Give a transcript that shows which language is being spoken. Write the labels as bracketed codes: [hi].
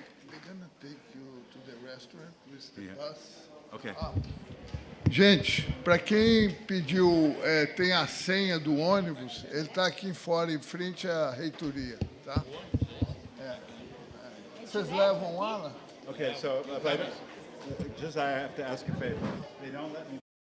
[en] They're going to take you to the restaurant with the bus. Okay. [pt] Gente, para quem pediu, tem a senha do ônibus, ele está aqui fora, em frente à reitoria, tá? Vocês levam lá? [en] Okay, so if I have to ask a favor. They don't let me